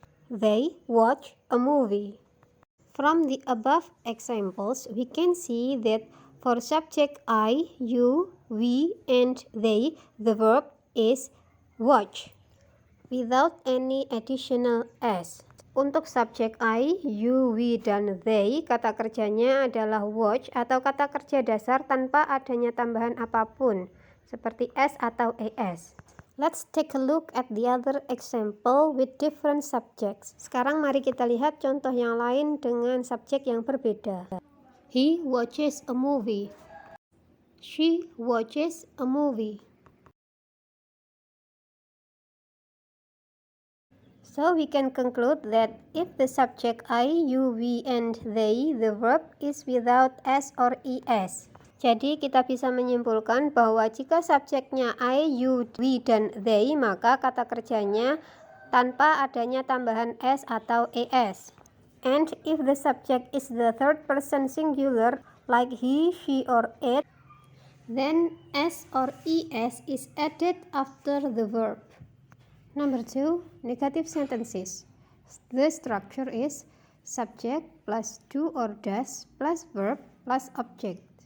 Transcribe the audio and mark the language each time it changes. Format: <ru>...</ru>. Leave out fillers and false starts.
<en>They watch a movie. From the above examples, we can see that for subject I, you, we, and they, the verb is watch, without any additional s.</en> <id>Untuk subjek I, you, we, dan they, kata kerjanya adalah watch atau kata kerja dasar tanpa adanya tambahan apapun, seperti s atau es.</id> <en>Let's take a look at the other example with different subjects.</en> <id>Sekarang mari kita lihat contoh yang lain dengan subjek yang berbeda.</id> <en>He watches a movie. She watches a movie. So we can conclude that if the subject I, you, we, and they, the verb is without s or es.</en> <id>Jadi kita bisa menyimpulkan bahwa jika subjeknya I, you, we, dan they, maka kata kerjanya tanpa adanya tambahan s atau es.</id> <en>And if the subject is the third person singular like he, she, or it, then s or es is added after the verb. Number 2, negative sentences. The structure is subject plus do or does plus verb plus object.</en>